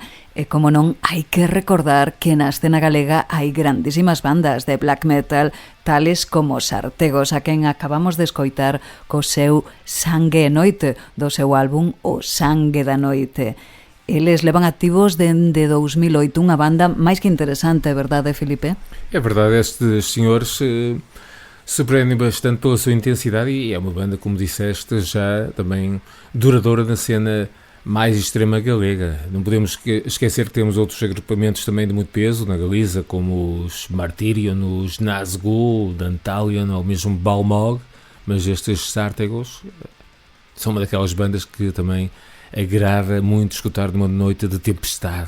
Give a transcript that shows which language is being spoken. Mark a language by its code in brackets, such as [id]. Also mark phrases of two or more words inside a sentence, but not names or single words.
[gl] E como non, hai que recordar que na escena galega hai grandísimas bandas de black metal, tales como Sartegos, a quen acabamos de escoitar co seu Sangue e Noite, do seu álbum O Sangue da Noite. Eles levan activos dende 2008, unha banda máis que interesante, verdade, Filipe? [pt] É verdade, estes senhores surpreendem bastante pela sua intensidade e é uma banda, como disseste, já também duradoura na cena mais extrema galega. Não podemos esquecer que temos outros agrupamentos também de muito peso na Galiza, como os Martyrion, os Nazgûl, Dantalion ou mesmo Balmog, mas estes Sartegos são uma daquelas bandas que também agrada muito escutar numa noite de tempestade.